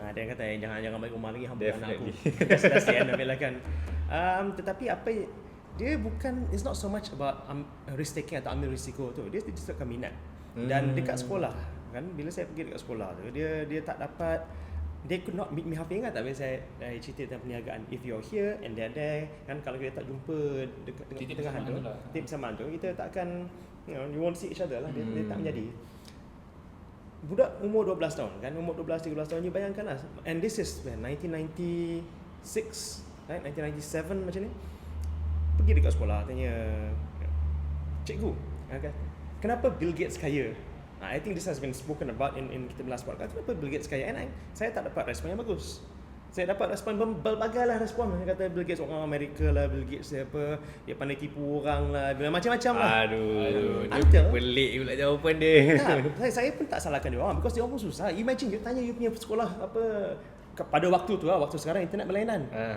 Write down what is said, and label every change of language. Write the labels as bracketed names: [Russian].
[Malay] Dia kata jangan balik rumah lagi, hamba anak aku. [English] Definitely. That's the end of it lah kan. [Malay] Tetapi apa dia bukan, [English] it's not so much about risk taking [Malay] atau ambil risiko tu. Dia disebabkan minat. Dan dekat sekolah kan, bila saya pergi dekat sekolah tu, dia tak dapat, [English] they could not meet me halfway. [Malay] Ingat tak bila saya cerita tentang perniagaan, [English] if you're here and they're there [Malay] kan, kalau kita tak jumpa dekat tengah tu, titik bersamaan tu, kita tak akan, [English] you won't see each other [Malay] lah. Dia tak menjadi. Budak umur 12 tahun kan, umur 12-13 tahun ni, bayangkan lah, [English] and this is when 1996 right, [Malay] 1997 macam ni, pergi dekat sekolah tanya cikgu, kenapa Bill Gates kaya? [English] I think this has been spoken about in kita last podcast. [Malay] Kenapa Bill Gates kaya? And saya tak dapat respon yang bagus. Saya dapat respon berbagai lah respon. Dia kata Bill Gates orang Amerika lah, Bill Gates dia apa, dia pandai tipu orang lah, macam-macam lah. Aduh, [English] Until, [Malay] pelik pula jawapan dia. saya pun tak salahkan dia orang, because dia orang pun susah. Imagine you tanya you punya sekolah apa pada waktu tu lah, waktu sekarang internet berlainan.